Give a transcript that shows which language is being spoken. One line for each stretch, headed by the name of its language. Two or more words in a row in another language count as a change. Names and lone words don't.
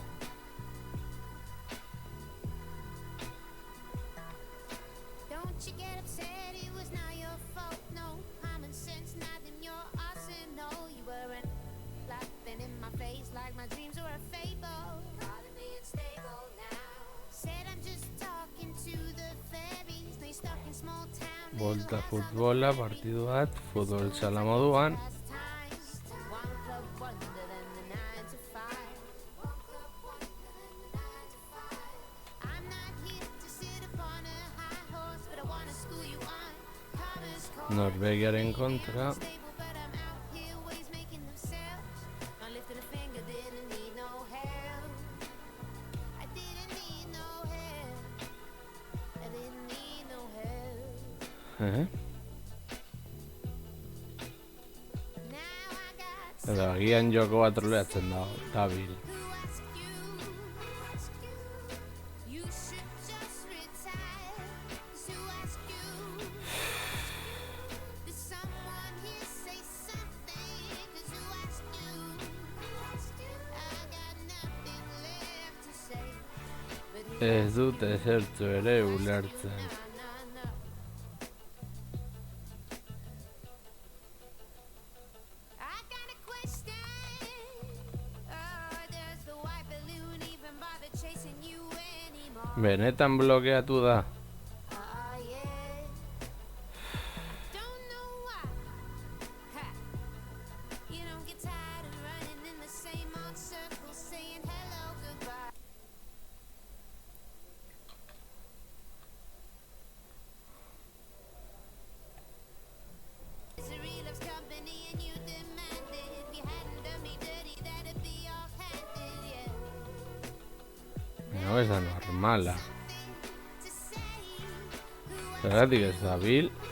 English: Don't you get upset, it was not your fault, no. Common sense, not in your arsenal. You weren't laughing in my face like my dreams were a fable. Calling me unstable now. Said I'm just talking to the fairies. They stuck in small town.
Basque: Volta futbola, partidu bat, futbol sala moduan.
English: One club wonder than the 9 to 5. I'm not here to sit upon a high horse, but I wanna school you on commerce core.
Basque: Norvegiaren kontra.
English: Stable, but I'm out here ways making themselves. Not lifting a finger, didn't need no help. I didn't need no help. I didn't need no help. Now I got
Basque: Edo agian joko bat troleatzen dabil.
English: who asked you? You should just retire. 'Cause who asked you? Did someone here say something? 'Cause who asked you? I got nothing left to say. But who
Basque: Ez dut ezertzu ere ulertzen.
English: no, no, no. I got a question. Does the white balloon even bother chasing you anymore?
Basque: Benetan blokeatu da.
English: Yeah. Don't know why. Ha. You don't get tired of running in the same old circle, saying hello, goodbye. Misery loves company and you demanded. If you hadn't done me dirty, that'd be off-handed, yeah.
Basque: No ez da normala.
English: To say who
Basque: Zergatik ez dabil.